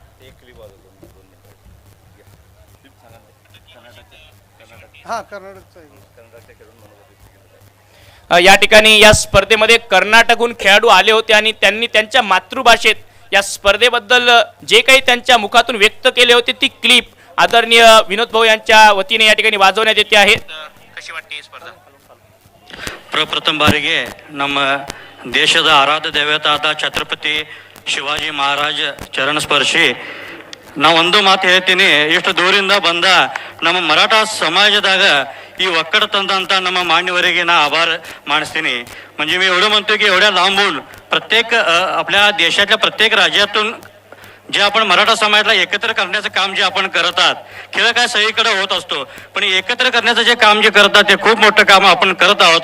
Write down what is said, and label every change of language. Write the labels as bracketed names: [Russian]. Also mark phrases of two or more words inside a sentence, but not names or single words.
[Marathi] या ठिकाणी या स्पर्धेमध्ये कर्नाटकहून खेळाडू आले होते आणि त्यांनी त्यांच्या मातृभाषेत या स्पर्धेबद्दल जे काही त्यांच्या मुखातून व्यक्त केले होते ती क्लिप आदरणीय विनोद भाऊ यांच्या वतीने या ठिकाणी वाजवण्यात येते आहे. कशी वाटते ही स्पर्धा? [Kannada] ಪ್ರಪ್ರಥಮ ಬಾರಿಗೆ ನಮ್ಮ ದೇಶದ ಆರಾಧ್ಯ ದೇವತಾದ ಛತ್ರಪತಿ ಶಿವಾಜಿ ಮಹಾರಾಜ ಚರಣ ಸ್ಪರ್ಶಿ ನಾವೊಂದು ಮಾತು ಹೇಳ್ತೀನಿ, ಇಷ್ಟು ದೂರಿಂದ ಬಂದ ನಮ್ಮ ಮರಾಠ समाजाದಾಗ ಈ ಒಕ್ಕಡ ತಂದಂತ ನಮ್ಮ मान्यवರಿಗೆ ना आभार मानस्ತೀನಿ. [Marathi] म्हणजे मी एवढं म्हणतो की एवढ्या लांबून प्रत्येक आपल्या देशातल्या प्रत्येक राज्यातून जे आपण मराठा समाजाला एकत्र करण्याचं काम जे आपण करत आहात, खेळ काय सगळीकडे होत असतो, पण एकत्र करण्याचं जे काम जे करतात ते खूप मोठं काम आपण करत आहोत.